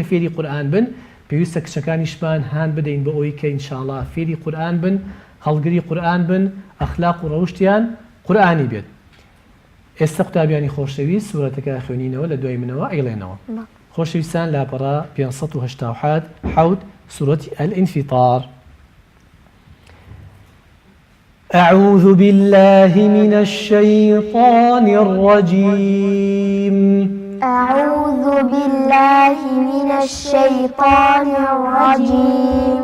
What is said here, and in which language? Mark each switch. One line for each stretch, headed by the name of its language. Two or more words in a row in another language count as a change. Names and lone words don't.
Central Kurdish: فێری قورئان بن پێویستە کچەکانیشمان هان بدەین بۆ ئەوەی کە ئینشاءڵڵا فێری قورئان بن هەڵگری قورئان بن ئەخلاق و ڕەوشتیان قورئانی بێت ئێستا قوتابیانی خۆشەویست سوورەتەکە خوێنینەوە لە دوای منەوە ئەیڵێنەوە خۆشەویستان لاپەڕا 587
Arabic: سورة الانفطار أعوذ بالله من الشيطان الرجيم أعوذ بالله من الشيطان الرجيم